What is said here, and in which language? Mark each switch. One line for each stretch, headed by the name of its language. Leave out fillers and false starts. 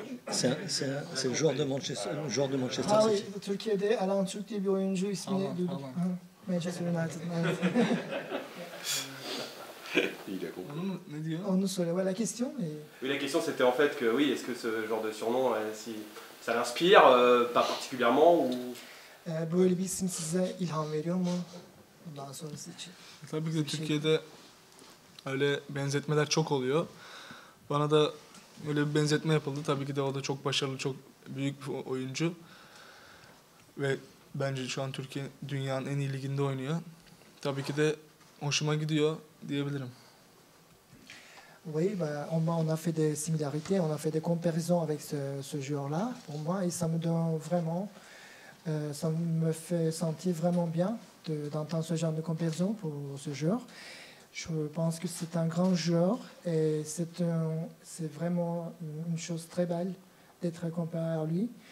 French: C'est le joueur de Manchester, Ah City.
Turkish: oui, Türkiye'de Haaland Türk diye bir oyuncu ismini duyduk. Manchester United.
French: Il a compris. On nous soulève la question. Oui, la question c'était en fait que oui, est-ce que ce genre de surnom, si ça l'inspire, pas particulièrement ou...
Turkish: Böyle bir isim size ilham veriyor mu? Bundan sonrası için. Tabii ki de Türkiye'de öyle benzetmeler çok oluyor. Bana da öyle bir benzetme yapıldı. Tabii ki de o da çok başarılı, çok büyük bir oyuncu. Ve bence şu an Türkiye dünyanın en iyi liginde oynuyor. Tabii ki de hoşuma gidiyor diyebilirim.
French: Oui, on a fait des similarités, on a fait des comparaisons avec ce joueur-là, pour moi, et ça me donne vraiment, ça me fait sentir vraiment bien d'entendre ce genre de comparaison pour ce joueur. Je pense que c'est un grand joueur et c'est vraiment une chose très belle d'être comparé à lui.